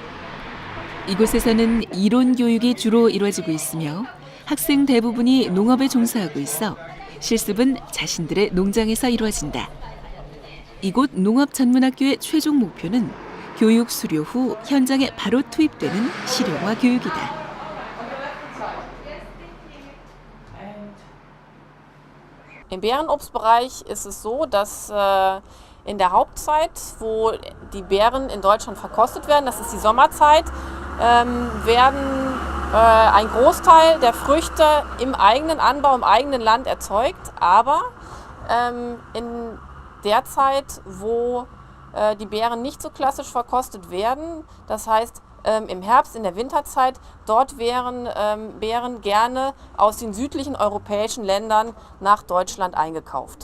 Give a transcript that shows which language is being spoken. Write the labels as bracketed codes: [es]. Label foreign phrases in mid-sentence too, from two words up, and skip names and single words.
[ko] 이곳에서는 이론 교육이 주로 이루어지고 있으며 학생 대부분이 농업에 종사하고 있어 실습은 자신들의 농장에서 이루어진다. 이곳 농업전문학교의 최종 목표는 교육 수료 후 현장에 바로 투입되는 실용화 교육이다. [de] Im Beerenobstbereich ist es so, dass in der Hauptzeit, wo die Beeren in Deutschland verkostet werden, das ist die Sommerzeit, werden ein Großteil der Früchte im eigenen Anbau, im eigenen Land erzeugt. Aber in der Zeit, wo die Beeren nicht so klassisch verkostet werden, das heißt im Herbst, in der Winterzeit, dort wären Beeren gerne aus den südlichen europäischen Ländern nach Deutschland eingekauft.